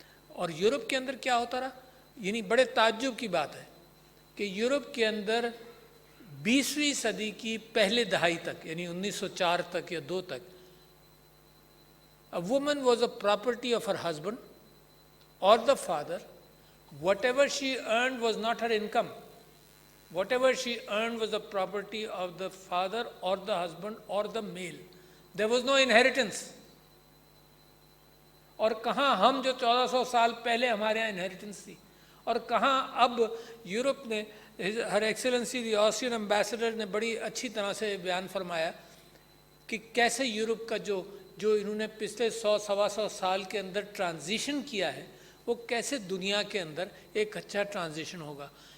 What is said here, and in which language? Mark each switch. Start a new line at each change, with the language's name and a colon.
Urdu: اور یورپ کے اندر کیا ہوتا رہا، یعنی بڑے تعجب کی بات ہے کہ یورپ کے اندر 20ویں صدی کی پہلے دہائی تک، یعنی 1904 تک یا 2 تک،
English: a woman was a property of her husband or the father. Whatever she earned was not her income. Whatever she earned was the property of the father or the husband or the male. There was no inheritance.
Urdu: اور کہاں ہم جو 1400 سال پہلے ہمارے یہاں inheritance تھی، اور کہاں اب یورپ نے، ہر ایکسیلنسی دی آسٹرین امبیسڈر نے بڑی اچھی طرح سے بیان فرمایا کہ کیسے یورپ کا جو انہوں نے پچھلے 100-125 سال کے اندر ٹرانزیشن کیا ہے، وہ کیسے دنیا کے اندر ایک اچھا ٹرانزیشن ہوگا.